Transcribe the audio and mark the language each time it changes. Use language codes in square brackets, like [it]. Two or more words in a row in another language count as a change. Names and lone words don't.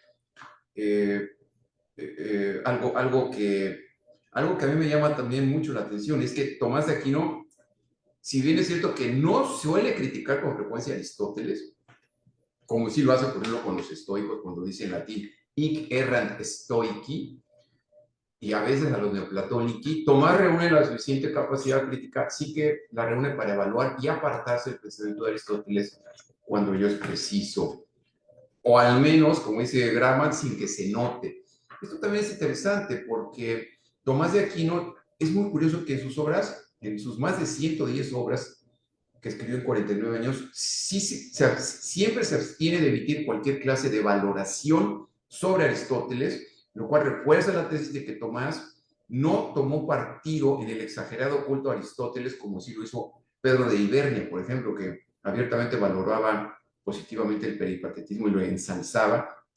[es] algo que a mí me llama también mucho la atención es que Tomás de Aquino, si bien es cierto que no suele criticar con frecuencia a Aristóteles, como si lo hace, por ejemplo, con los estoicos, cuando dice en latín, [la] hic errant stoici, [es] y a veces a los neoplatónici, Tomás reúne la suficiente capacidad crítica, sí que la reúne para evaluar y apartarse del pensamiento de Aristóteles cuando ello es preciso, o al menos, como dice Gramsci, sin que se note. Esto también es interesante porque Tomás de Aquino es muy curioso que en sus obras, en sus más de 110 obras que escribió en 49 años, siempre se abstiene de emitir cualquier clase de valoración sobre Aristóteles, lo cual refuerza la tesis de que Tomás no tomó partido en el exagerado culto a Aristóteles como si lo hizo Pedro de Ibernia, por ejemplo, que abiertamente valoraba positivamente el peripatetismo y lo ensalzaba.